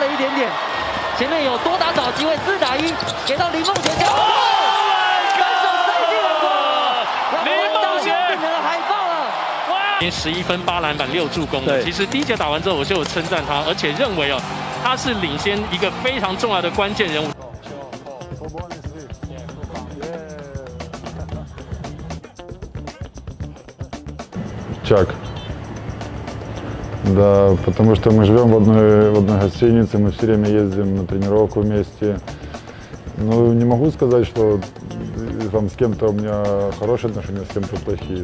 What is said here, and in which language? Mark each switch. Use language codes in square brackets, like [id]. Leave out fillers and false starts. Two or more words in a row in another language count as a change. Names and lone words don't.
[zh] 了一点点，前面有多打找机会，4打1，给到林梦贤家。 11分8篮板6助攻的，其实第一节打完之后，我就有称赞他，而且认为他是领先一个非常重要的关键人物。 [ru] Чак. Да, потому что мы живем в одной гостинице, мы все время ездим на тренировку вместе. Ну, не могу сказать, что там с кем-то у меня хорошие отношения, с кем-то плохие.